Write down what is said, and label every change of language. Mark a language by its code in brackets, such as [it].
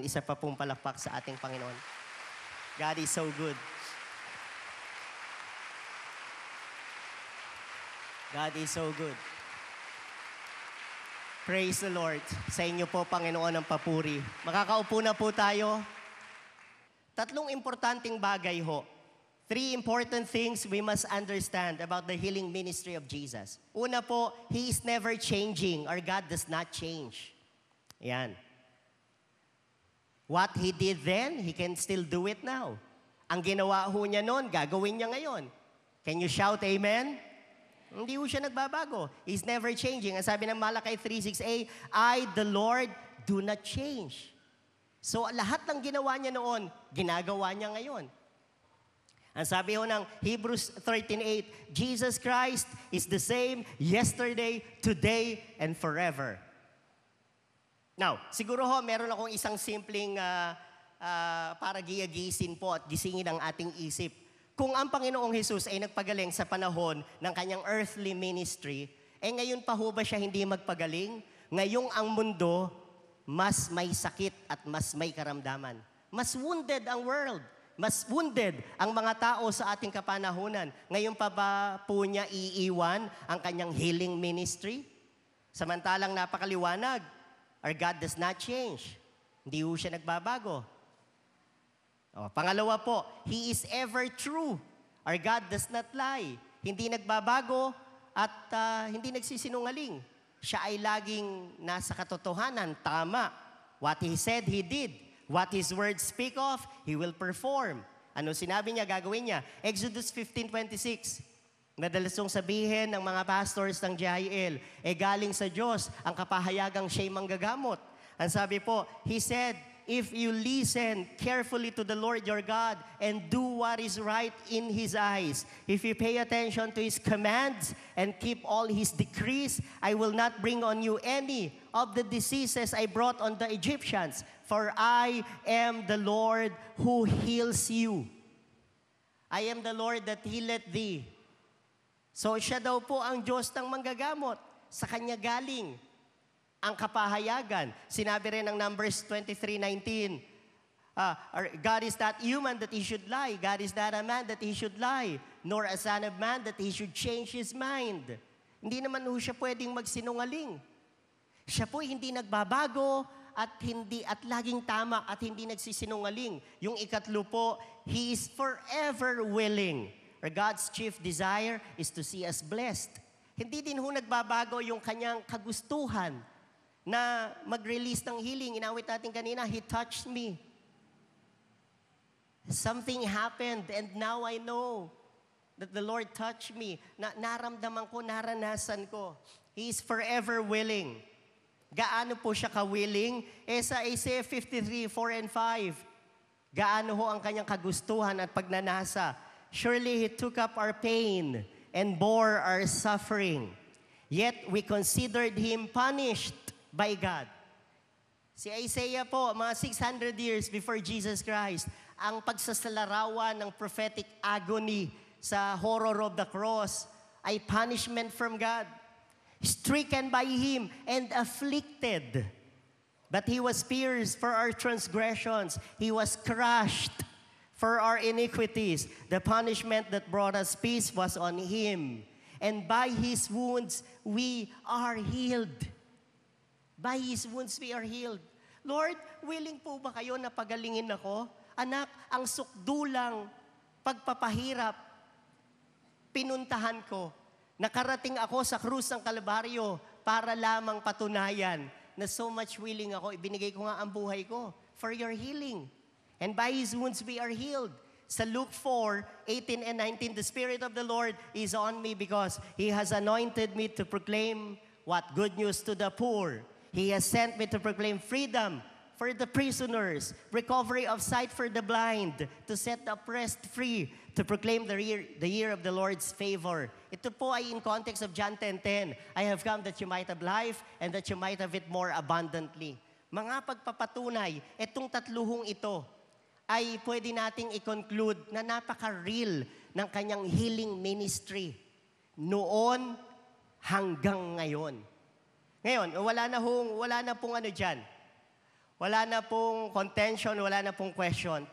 [tl] Isa pa pong palakpak sa ating Panginoon. [en] God is so good. God is so good. Praise the Lord. [tl] Sa inyo po, Panginoon, ang papuri. Makakaupo na po tayo. Tatlong importanteng bagay ho. [en] 3 important things we must understand about the healing ministry of Jesus. [tl] Una po, [en] He is never changing, or God does not change. [tl] Yan. [en] What He did then, He can still do it now. [tl] Ang ginawa ho niya noon, gagawin niya ngayon. [en] Can you shout amen? [tl] Hindi ho siya nagbabago. He's never changing. Ang sabi ng Malakay 3:6a, [en] I, the Lord, do not change. [tl] So lahat ng ginawa niya noon, ginagawa niya ngayon. Ang sabi ho ng [en] Hebrews 13:8, Jesus Christ is the same yesterday, today, and forever. [tl] Now, siguro ho, meron akong isang simpleng para giyagisin po at gisingin ang ating isip. Kung ang Panginoong Jesus ay nagpagaling sa panahon ng kanyang earthly ministry, ngayon pa ho ba siya hindi magpagaling? Ngayong ang mundo, mas may sakit at mas may karamdaman. Mas wounded ang world. Mas wounded ang mga tao sa ating kapanahunan. Ngayon pa ba po niya iiwan ang kanyang healing ministry? Samantalang napakaliwanag, [en] our God does not change. [tl] Hindi ho siya nagbabago. Pangalawa po, [en] He is ever true. Our God does not lie. [tl] Hindi nagbabago at hindi nagsisinungaling. Siya ay laging nasa katotohanan, tama. [en] What He said, He did. What His words speak of, He will perform. [tl] Ano sinabi niya, gagawin niya? Exodus 15:26. Madalas yung sabihin ng mga pastors ng GIL, galing sa Diyos ang kapahayagang siya'y manggagamot. Ang sabi po, [en] He said, if you listen carefully to the Lord your God and do what is right in His eyes, if you pay attention to His commands and keep all His decrees, I will not bring on you any of the diseases I brought on the Egyptians, for I am the Lord who heals you. I am the Lord that healeth thee. [tl] So siya daw po ang Diyos ng manggagamot. Sa Kanya galing ang kapahayagan. Sinabi rin ng [en] Numbers 23:19, God is not human that He should lie. God is not a man that He should lie. Nor a son of man that He should change His mind. [tl] Hindi naman ho siya pwedeng magsinungaling. Siya po hindi nagbabago at laging tama at hindi nagsisinungaling. Yung ikatlo po, [en] He is forever willing. Or God's chief desire is to see us blessed. [tl] Hindi din ho nagbabago yung kanyang kagustuhan na mag-release ng healing. Inawit natin kanina, [en] He touched me. Something happened and now I know that the Lord touched me. [tl] Naramdaman ko, naranasan ko. [en] He is forever willing. [tl] Gaano po siya ka-willing? Sa Isaiah 53:4 and 5, gaano ho ang kanyang kagustuhan at pagnanasa? [en] Surely He took up our pain and bore our suffering. Yet we considered Him punished by God. [tl] Si Isaiah po, mga 600 years before Jesus Christ, ang pagsasalarawan ng prophetic agony sa [en] horror of the cross [tl] ay [en] punishment from God. Stricken by Him and afflicted. But He was pierced for our transgressions. He was crushed for our iniquities. The punishment that brought us peace was on Him. And by His wounds, we are healed. By His wounds, we are healed. [tl] Lord, willing po ba kayo na pagalingin ako? Anak, ang sukdulang pagpapahirap, pinuntahan ko. Nakarating ako sa krus ng Kalbaryo para lamang patunayan na [en] so much willing [tl] ako. Ibinigay ko nga ang buhay ko [en] for your healing. And by His wounds, we are healed. Sa Luke 4:18 and 19, the Spirit of the Lord is on me because He has anointed me to proclaim what? Good news to the poor. He has sent me to proclaim freedom for the prisoners, recovery of sight for the blind, to set the oppressed free, to proclaim the year of the Lord's favor. [tl] Ito po ay [en] in context of John 10:10. I have come that you might have life and that you might have it more abundantly. [tl] Mga pagpapatunay, itong tatluhong ito ay pwede nating i-conclude na napaka-real ng kanyang healing ministry noon hanggang ngayon. Ngayon, wala na pong ano dyan. Wala na pong contention, wala na pong question.